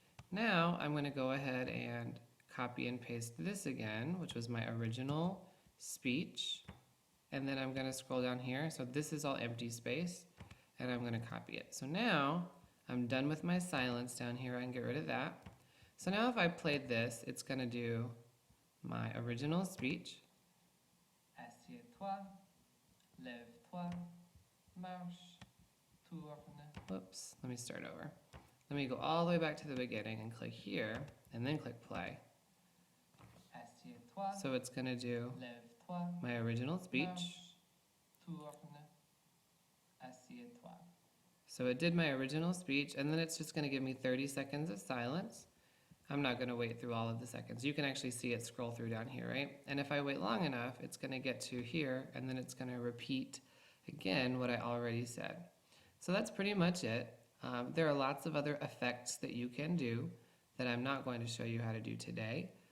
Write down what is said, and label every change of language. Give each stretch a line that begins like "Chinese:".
English: Now I'm going to go ahead and copy and paste this again, which was my original speech, and then I'm going to scroll down here. So this is all empty space, and I'm going to copy it. So now I'm done with my silence down here. I can get rid of that. So now if I played this, it's going to do my original speech.
French: Assieds-toi, lève-toi, marche, tourne.
English: Whoops, let me start over. Let me go all the way back to the beginning and click here, and then click play.
French: Assieds-toi,
English: so it's going to do
French: lève-toi,
English: my original speech.
French: Marche, tourne, assieds-toi.
English: So it did my original speech, and then it's just going to give me 30 seconds of silence. I'm not going to wait through all of the seconds. You can actually see it scroll through down here, right? And if I wait long enough, it's going to get to here, and then it's going to repeat again what I already said. So that's pretty much it. There are lots of other effects that you can do that I'm not going to show you how to do today.